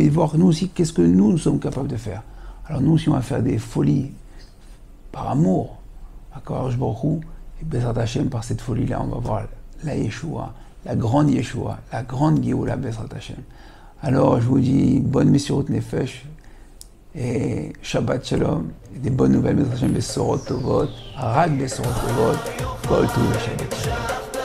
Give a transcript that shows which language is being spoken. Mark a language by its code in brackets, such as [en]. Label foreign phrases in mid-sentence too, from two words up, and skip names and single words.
[fr] Mais voir nous aussi, qu'est-ce que nous sommes capables de faire. Alors nous, si on va faire des folies par amour, à [he] קדוש ברוך הוא, [fr] et [he] בעזרת השם, [fr] par cette folie-là, on va voir la Yeshua, la grande Yeshua, la grande [he] גאולה בעזרת השם. [fr] Alors, je vous dis, bonne [he] מסירות נפש, [fr] et [he] שבת שלום, [fr] et des bonnes nouvelles, [he] בעזרת השם, בשורות טובות, ארג בשורות טובות, כל טוב שבת שלום.